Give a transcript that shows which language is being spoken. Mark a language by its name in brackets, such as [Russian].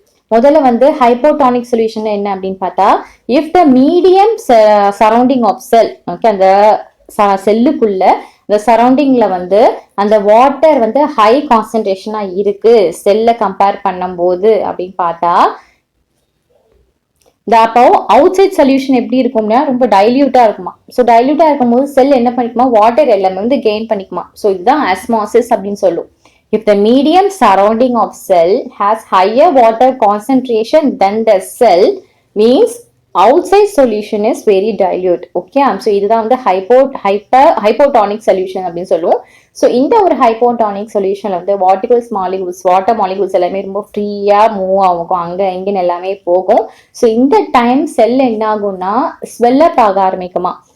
[Tamil] முதல்ல வந்து hypotonic solution என்ன அப்படின்னு பார்த்தா, if the medium surrounding of cell, okay, அந்த செல்லுக்குள்ள இந்த சரௌண்டிங்ல வந்து அந்த வாட்டர் வந்து ஹை கான்சென்ட்ரேஷனா இருக்கு செல்ல கம்பேர் பண்ணும் போது அப்படின்னு பார்த்தா, அப்போ அவுட் சைட் சொல்யூஷன் எப்படி இருக்கும்னா ரொம்ப டைல்யூட்டா இருக்குமா. ஸோ டைல்யூட்டா இருக்கும்போது செல் என்ன பண்ணிக்குமா, வாட்டர் எல்லாமே வந்து கெயின் பண்ணிக்குமா. ஸோ இதுதான் ஆஸ்மாசிஸ் அப்படின்னு சொல்லும். [English] If the medium surrounding of cell has higher water concentration than the cell, means outside solution is very dilute. [Tamil] Okay, so இதுதான் வந்து ஹைப்போடானிக் சொல்யூஷன் அப்படின்னு சொல்லுவோம். ஸோ இந்த ஒரு ஹைப்போடானிக் சொல்யூஷன்ல வந்து வாட்டர் மாலிகுல்ஸ் எல்லாமே ரொம்ப ஃப்ரீயா மூவ் ஆகும், அங்க இங்கன்னு எல்லாமே போகும். ஸோ இந்த டைம் செல் என்ன ஆகும்னா ஸ்வெல்லப் ஆக ஆரம்பிக்குமா.